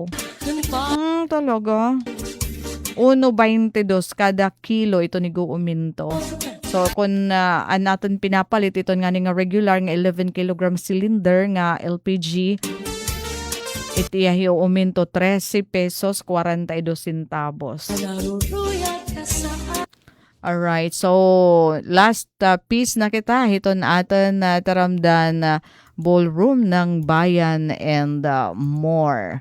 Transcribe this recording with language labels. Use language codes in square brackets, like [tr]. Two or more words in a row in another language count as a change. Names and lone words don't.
[war] Talaga. 1.22 kada kilo ito ni uminto. So kung natin pinapalit ito nga nga regular nga 11 kilogram cylinder nga LPG, itiyahi uminto 13 pesos 42 centavos. Alright, so [en] last piece [war] na kita, hiton atin taramdan ballroom ng bayan and more.